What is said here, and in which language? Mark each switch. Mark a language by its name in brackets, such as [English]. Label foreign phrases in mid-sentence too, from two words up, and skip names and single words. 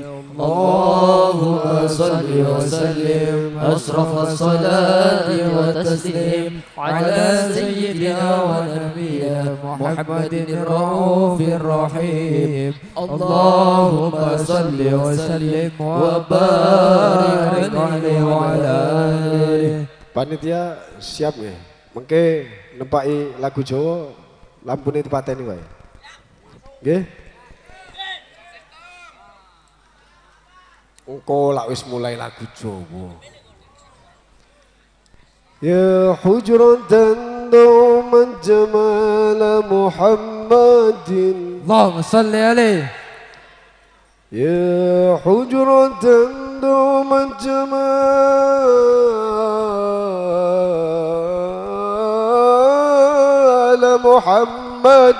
[Arabic] اللهم صل وسلم أشرف الصلاة والتسليم على سيدنا ونبينا محمد الرؤوف الرحيم. اللهم صل وسلم وبارك عليه وعلى آله. [Indonesian] Panitia siap ya? [Javanese] Mengke nempaki lagu Jawa lampune dipateni wae. Nggih? Engko lak wis mulai lagu Jawa. [Arabic] يا حجرة دوما جمال محمد اللهم صل عليه. يا حجرة دوما جمال محمد